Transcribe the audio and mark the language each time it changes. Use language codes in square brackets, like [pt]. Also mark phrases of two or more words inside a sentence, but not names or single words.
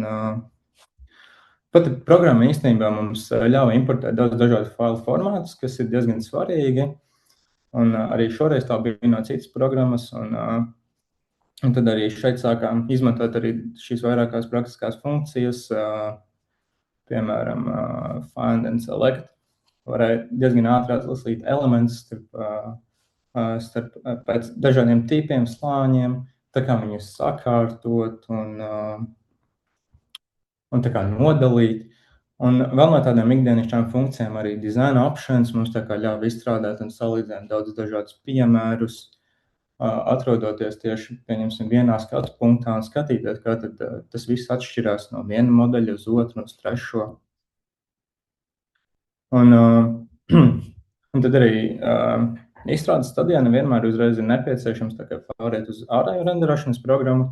[lv] Pat programma īstenībā mums ļauj importēt daudz dažādu failu formātus, kas ir diezgan svarīgi. Un arī šoreiz tā bija no citas programmas. Un tad arī šeit sākām izmantot arī šīs vairākās praktiskās funkcijas, piemēram, [en] find and select. [lv] Varēja diezgan ātri atlasīt elementus starp pēc dažādiem tipiem, slāņiem, tā kā viņus sakārtot un tā kā nodalīt. Un vēl no tādām ikdienišķām funkcijām arī [en] design options [lv] mums tā kā ļauj izstrādāt un salīdzināt daudz dažādus piemērus, atrodoties tieši, pieņemsim, vienā skatu punktā un skatīties, kā tad tas viss atšķirās no viena modeļa uz otru, uz trešo. Un tad arī izstrādes stadijā nevienmēr uzreiz ir nepieciešams tā kā pāriet uz ārēju renderošanas programmu.